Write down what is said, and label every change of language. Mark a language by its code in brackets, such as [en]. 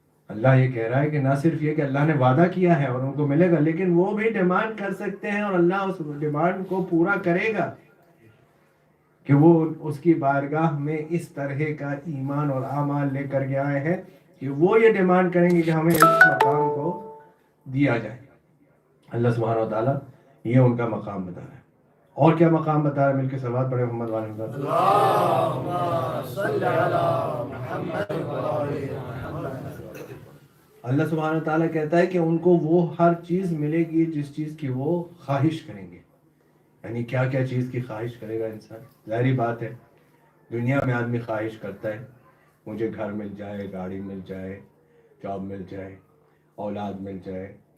[ur] اللہ یہ کہہ رہا ہے کہ نہ صرف یہ کہ اللہ نے وعدہ کیا ہے اور ان کو ملے گا، لیکن وہ بھی ڈیمانڈ کر سکتے ہیں اور اللہ اس ڈیمانڈ کو پورا کرے گا کہ وہ اس کی بارگاہ میں اس طرح کا ایمان اور اعمال لے کر کے آئے ہیں کہ وہ یہ ڈیمانڈ کریں گے کہ ہمیں اس مقام کو دیا جائے۔ اللہ سبحانہ و تعالیٰ یہ ان کا مقام بتا رہا ہے۔ اور کیا مقام بتا رہا ہے؟ مل کے صلوات پڑھیں محمد والے محمد۔ [ar] اللهم صل على محمد وعلى محمد۔ [ur] اللہ سبحانہ و تعالیٰ کہتا ہے کہ ان کو وہ ہر چیز ملے گی جس چیز کی وہ خواہش کریں گے۔ یعنی کیا کیا چیز کی خواہش کرے گا انسان؟ ظاہری بات ہے دنیا میں آدمی خواہش کرتا ہے مجھے گھر مل جائے، گاڑی مل جائے، جاب مل جائے، اولاد مل جائے،